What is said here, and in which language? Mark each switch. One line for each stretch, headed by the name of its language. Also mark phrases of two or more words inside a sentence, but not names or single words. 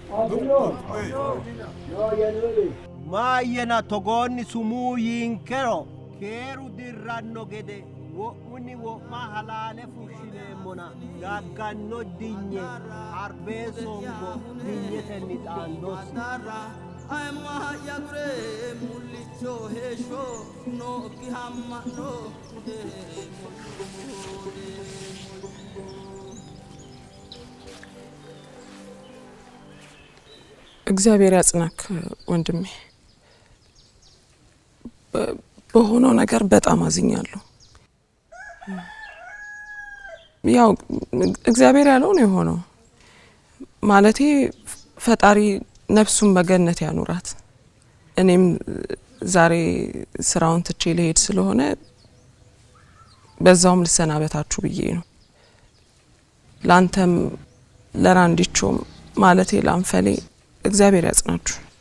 Sidamo: maayyena togoonni sumuu yiinkero keeru dirranno gede wo'munni wo'ma halaale fushshineemmona gagganno dinye harbee songo dinyetenni xaandossi ayma yagure mullicho heesho no ki hammano
Amharic: እግዚአብሔር ያጽናክ ወንድሜ። በሆነው ነገር በጣም አዝኛለሁ። ያው እግዚአብሔር ያለው ነው የሆነው። ማለቴ ፈጣሪ ነፍሱን በገነት ያኑራት። እኔም ዛሬ ስራውን ትቼ ልሄድ ስለሆነ በዛውም ልሰናበታችሁ ብዬ ነው። ላንተም ለራንዲቾም ማለቴ ላንፈሌ እግዚአብሔር ያጽናችሁ።